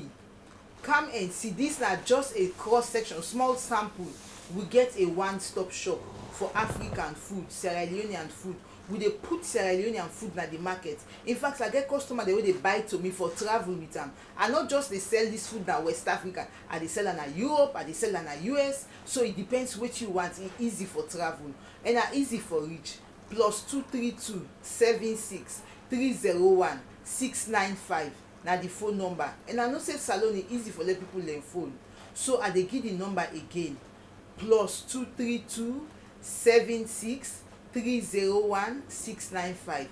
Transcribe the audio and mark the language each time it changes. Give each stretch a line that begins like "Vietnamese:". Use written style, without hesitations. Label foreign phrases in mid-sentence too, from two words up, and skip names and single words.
Krio: Come and see, this na just a cross section, small sample. We get a one-stop shop for African food, Sierra Leonean food. We dey put Sierra Leonean food na the market. In fact, I get customer the way they buy to me for travel with them. I not just they sell this food na West Africa, I dey sell na Europe, I dey sell na US. So it depends what you want. It's easy for travel and easy for reach. +232 76 301 695 na the phone number, and I know say salon e easy for let people learn phone, so I dey give the number again, +232 76 301 695.